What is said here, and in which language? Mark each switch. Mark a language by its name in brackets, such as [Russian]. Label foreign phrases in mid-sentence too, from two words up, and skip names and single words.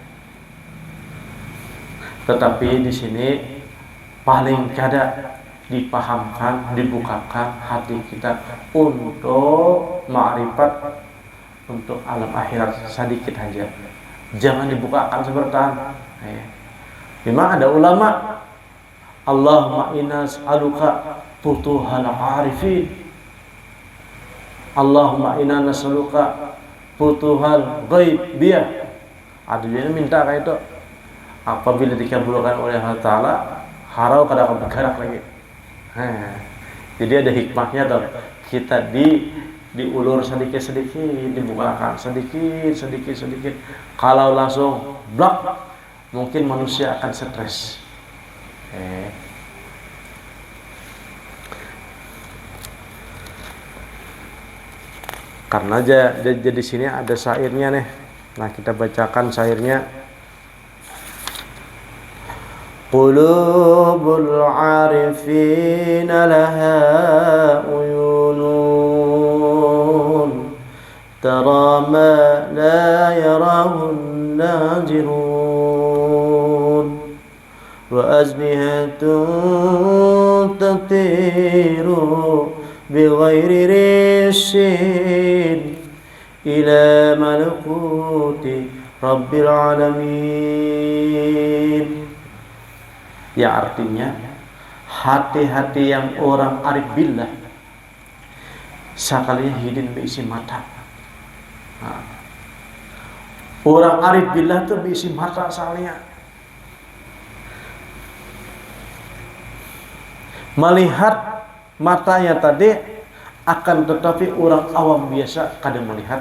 [Indonesian] Tetapi di sini paling kada dipahamkan, dibukakan hati kita untuk ma'rifat, untuk alam akhirat sedikit aja. Jangan dibukakan sebertan. Memang ada ulama, [Arabic] اللهم إنا نسألك فتوح العارفين، اللهم إنا نسألك فتوح الغيبية. [Indonesian] Ada yang minta kayak itu. Apabila dikabulkan oleh Allah Ta'ala, harau kada bergerak lagi. Jadi ada hikmahnya dong. Kita diulur sedikit-sedikit, dibukakan sedikit-sedikit. Kalau langsung blok, mungkin manusia akan stres. Karena jadi sini ada syairnya nih. Nah, kita bacakan syairnya. [Arabic] قلوب العارفين لها عيون ترى ما لا يراه ناظرون وأجنحة تطير بغير ريش إلى ملكوت رب العالمين. [Indonesian] Ya, artinya hati-hati yang orang [Arabic] عارف بالله [Indonesian] sekalinya hidin berisi mata. Orang [Arabic] عارف بالله [Indonesian] itu berisi mata sekalinya, melihat matanya tadi, akan tetapi orang awam biasa kada melihat.